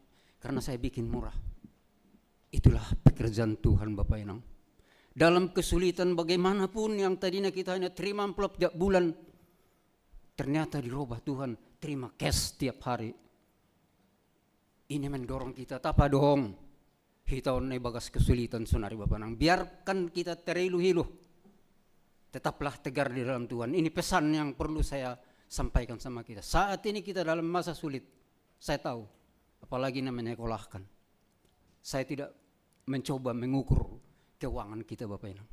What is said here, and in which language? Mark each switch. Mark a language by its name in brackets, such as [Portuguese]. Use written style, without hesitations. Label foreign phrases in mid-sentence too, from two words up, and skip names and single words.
[Indonesian] Karena saya bikin murah. Itulah pekerjaan Tuhan Bapak Inang. Dalam kesulitan bagaimanapun yang tadinya kita hanya terima amplop tiap bulan, ternyata dirubah Tuhan, terima cash tiap hari. Ini mendorong kita, tapa dong. [Batak Simalungun] Hitaon ne bagas kesulitan sunari Bapak Inang. [Indonesian] Biarkan kita terilu-hilu. Tetaplah tegar di dalam Tuhan. Ini pesan yang perlu saya sampaikan sama kita. Saat ini kita dalam masa sulit. Saya tahu. Apalagi namanya menyekolahkan. Saya tidak mencoba mengukur keuangan kita Bapak Inang.